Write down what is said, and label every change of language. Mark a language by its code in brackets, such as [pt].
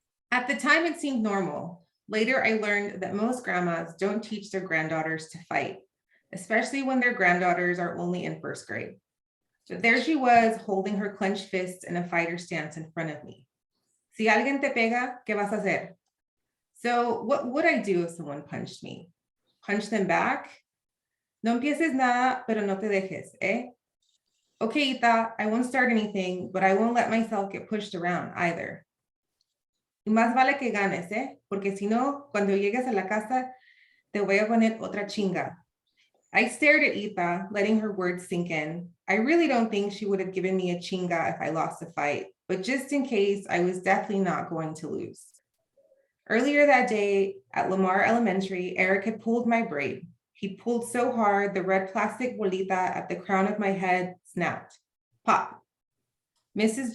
[en] At the time, it seemed normal. Later, I learned that most grandmas don't teach their granddaughters to fight, especially when their granddaughters are only in first grade. But there she was, holding her clenched fists in a fighter stance in front of me. [es] Si alguien te pega, ¿qué vas a hacer? [en] So what would I do if someone punched me? Punch them back? [es] No empieces nada, pero no te dejes, eh? [en] Okay, Ita, I won't start anything, but I won't let myself get pushed around either. [es] Y más vale que ganes, eh? Porque si no, cuando llegues a la casa, te voy a poner otra chinga. [en] I stared at Ita, letting her words sink in. I really don't think she would have given me a chinga if I lost the fight, but just in case, I was definitely not going to lose. Earlier that day at Lamar Elementary, Eric had pulled my braid. He pulled so hard, the red plastic bolita at the crown of my head snapped. Pop. Mrs.